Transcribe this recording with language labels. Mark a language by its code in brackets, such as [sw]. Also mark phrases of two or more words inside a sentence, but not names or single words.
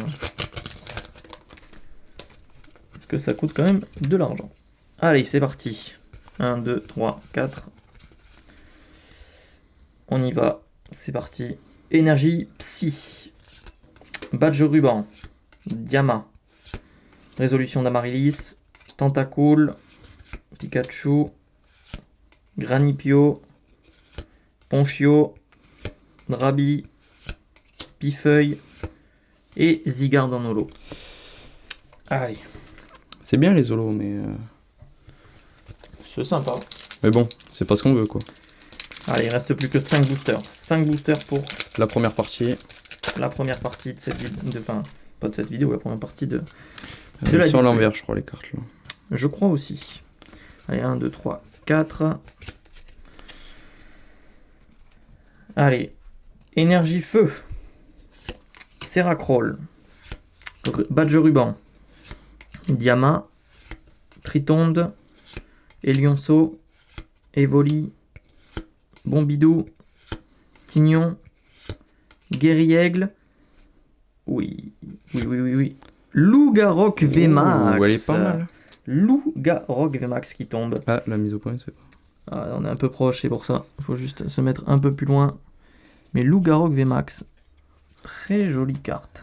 [fr] Parce que ça coûte quand même de l'argent. Allez, c'est parti. 1, 2, 3, 4. On y va. C'est parti. Énergie psy. Badge ruban. Diama. Résolution d'Amaryllis. Tentacool. Pikachu. Granipio. Ponchio. Drabi. Pifeuille. Et Zygarde en holo. Allez. C'est bien les holos, mais. C'est sympa. Mais bon, c'est pas ce qu'on veut quoi. Allez, il reste plus que 5 boosters. 5 boosters pour la première partie. La première partie de cette vidéo. Enfin, pas de cette vidéo, la première partie de. Elles sont à l'envers, je crois, les cartes là. Je crois aussi. Allez, 1, 2, 3, 4. Allez. Énergie feu. Seracrol. Badge ruban. Diama. Tritonde. Elionceau. Evoli. Bombidou. Tignon. Guerriègle. Oui. Loup-Garok VMAX. Elle est pas mal. Loup-Garok VMAX qui tombe. Ah, la mise au point, c'est pas. Ah, on est un peu proche, c'est pour ça. Il faut juste se mettre un peu plus loin. Mais Loup-Garok VMAX. Très jolie carte.